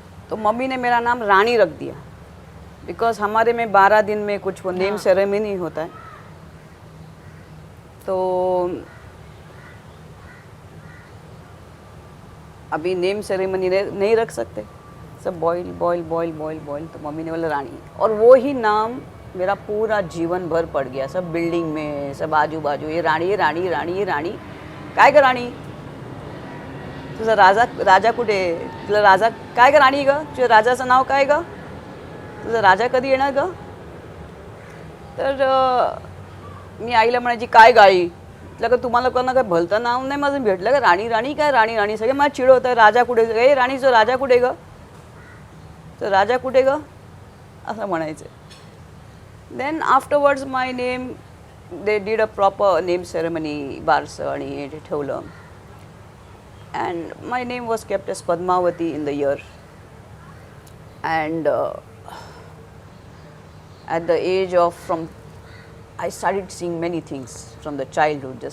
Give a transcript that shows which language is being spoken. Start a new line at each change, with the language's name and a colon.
Hindi: तो मम्मी ने मेरा नाम रानी रख दिया, बिकॉज हमारे में 12 दिन में कुछ वो नेम सेरेमनी होता है। तो अभी नेम सेरेमनी नहीं रख सकते, सब boil boil boil boil boil, तो मम्मी ने बोला रानी।
Marathi: और वो ही नाम मेरा पूरा जीवन भर पड़ गया, सब बिल्डिंग में, सब आजू बाजू, ये रानी, ये रानी, रानी, ये राणी, काय ग राणी, तुझा राजा कुठे, तुला राजा काय ग राणी ग, तुझ्या राजाचं नाव काय ग, तुझा राजा कधी येणार ग. तर मी आईला म्हणायची काय गाई, म्हटलं का तुम्हाला कोणा काय भलतं नाव नाही माझं भेटलं का, राणी राणी काय राणी राणी, सगळे मला चिड होतं, राजा कुठे गे, राणीचं राजा कुठे ग, तर राजा कुठे ग असं म्हणायचं.
English: then afterwards my name, they did a proper name ceremony,
Marathi: बारसं आणि हे ठेवलं.
English: And my name was kept as Padmavati in the year. And at the age of, I started seeing many things from the childhood.